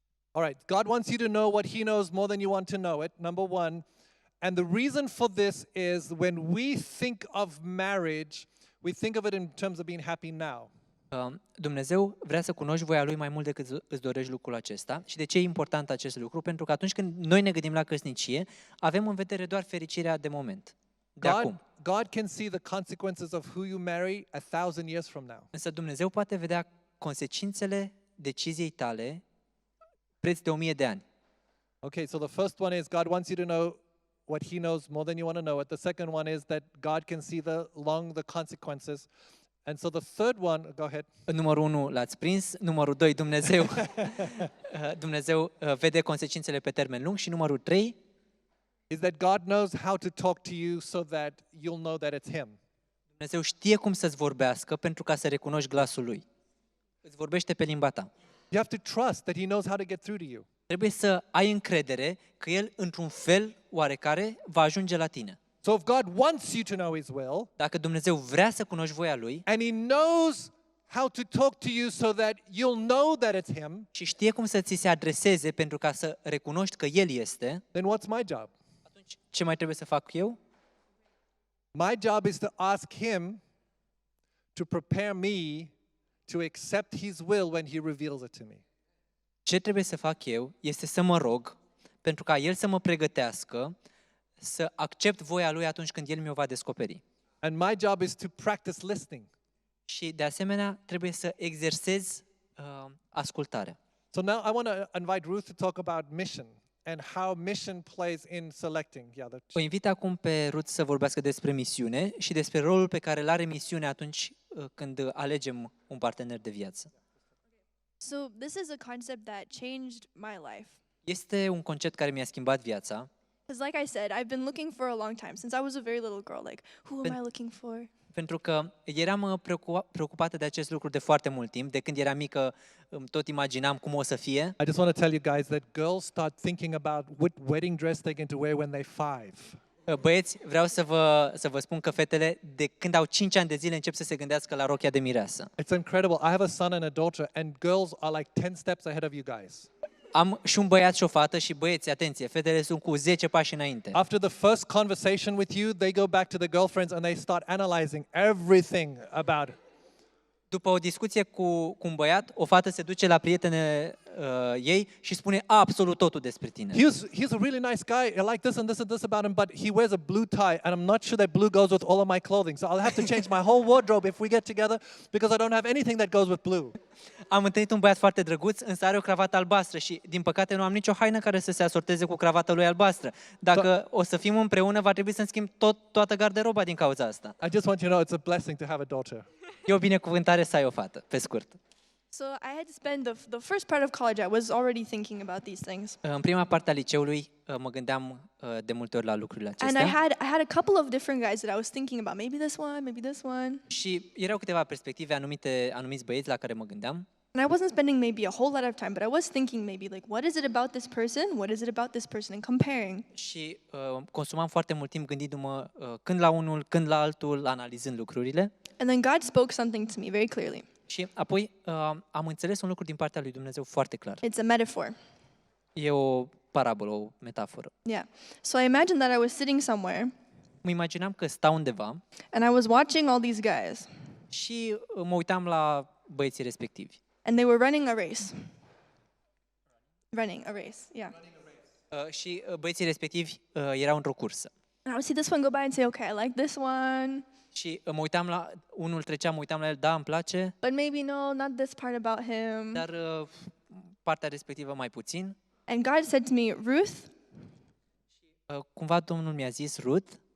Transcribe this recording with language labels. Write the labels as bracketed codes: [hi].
[en] All right, God wants you to know what He knows more than you want to know it, number one. And the reason for this is when we think of marriage, we think of it in terms of being happy now. [ro] Dumnezeu vrea să cunoști voia Lui mai mult decât îți dorești lucrul acesta. Și de ce e important acest lucru? Pentru că atunci când noi ne gândim la căsnicie, avem în vedere doar fericirea de moment, de acum. [en] God can see the consequences of who you marry 1,000 years from now. [ro] Însă Dumnezeu poate vedea consecințele deciziei tale preț de 1000 de ani. [en] Okay, so the first one is God wants you to know what He knows more than you want to know it. The second one is that God can see the consequences. And so the third one, go ahead. [ro] Numărul 1 l-ați prins, numărul 2 Dumnezeu vede consecințele pe termen lung și numărul 3 [en] is that God knows how to talk to you so that you'll know that it's Him. [ro] Dumnezeu știe cum să-ți vorbească pentru ca să recunoști glasul Lui. Îți vorbește pe limba ta. [en] You have to trust that He knows how to get through to you. [ro] Trebuie să ai încredere că El, într-un fel oarecare, va ajunge la tine. [en] So if God wants you to know His will, [ro] Dacă Dumnezeu vrea să cunoști voia Lui [en] and He knows how to talk to you so that you'll know that it's Him, [ro] și știe cum să ți se adreseze pentru ca să recunoști că El este, [en] then what's my job? [ro] atunci ce mai trebuie să fac eu? [en] My job is to ask Him to prepare me to accept His will when He reveals it to me. [ro] Ce trebuie să fac eu este să mă rog pentru ca El să mă pregătească să accept voia Lui atunci când El mi-o va descoperi. [en] And my job is to practice listening. [ro] Și de asemenea trebuie să exersezi ascultarea. [en] So now I want to invite Ruth to talk about mission and how mission plays in selecting. [ro] O invit acum pe Ruth să vorbească despre misiune și despre rolul pe care îl are misiunea atunci când alegem un partener de viață. [en] So this is a concept that changed my life. [ro] Este un concept care mi-a schimbat viața. [en] Because like I said, I've been looking for a long time, since I was a very little girl, like, who am I looking for? [ro] Pentru că eram preocupată de acest lucru de foarte mult timp. De când eram mică, tot imaginam cum o să fie. [en] I just want to tell you guys that girls start thinking about what wedding dress they're going to wear when they're 5. [ro] Băieți, vreau să vă spun că fetele, de când au 5 ani de zile, încep să se gândească la rochia de mireasă. [en] It's incredible. I have a son and a daughter, and girls are like 10 steps ahead of you guys. [ro] Am și un băiat și o fată și băieți, atenție, fetele sunt cu 10 pași înainte. [en] After the first conversation with you, they go back to the girlfriends and they start analyzing everything about it. [ro] După o discuție cu un băiat, o fată se duce la prietenele ei și spune absolut totul despre tine. [en] He's a really nice guy. I like this and this and this about him, but he wears a blue tie, and I'm not sure that blue goes with all of my clothing. So I'll have to change my whole wardrobe if we get together because I don't have anything that goes with blue. [ro] Am întâlnit un băiat foarte drăguț, însă are o cravată albastră și, din păcate, nu am nicio haină care să se asorteze cu cravata lui albastră. Dacă o să fim împreună, va trebui să-mi schimb toată garderoba din cauza asta. [en] I just want you to know it's a blessing to have a daughter. [ro] E o binecuvântare să ai o fată, pe scurt. [en] So I had to spend the first part of college, I was already thinking about these things. [ro] În prima parte a liceului mă gândeam de multe ori la lucrurile [en] And [ro] acestea. [en] I had a couple of different guys that I was thinking about. Maybe this one, maybe this one. [ro] Și erau câteva perspective, anumiți băieți la care mă gândeam. [en] And I wasn't spending maybe a whole lot of time, but I was thinking maybe like, what is it about this person? What is it about this person? And comparing. [ro] Și consumam foarte mult timp gândindu-mă când la unul, când la altul, analizând lucrurile. [en] And then God spoke something to me very clearly. [ro] Și apoi am înțeles un lucru din partea lui Dumnezeu foarte clar. [en] It's a metaphor. [ro] E o parabolă, o metaforă. [en] Yeah. So I imagined that I was sitting somewhere [ro] Mă imaginam că stau undeva [en] and I was watching all these guys [ro] și mă uitam la băieții respectivi. [en] and they were running a race. Running a race, yeah. [ro] Și băieții respectivi erau într-o cursă. [en] And I would see this one go by and say, okay, I like this one, [ro] Și mă uitam la unul, mă uitam la el, da, îmi place, [en] but maybe no, not this part about him. [ro] dar partea respectivă mai puțin. [en] And God said to me, Ruth, [ro] Cumva Domnul mi-a zis, Ruth,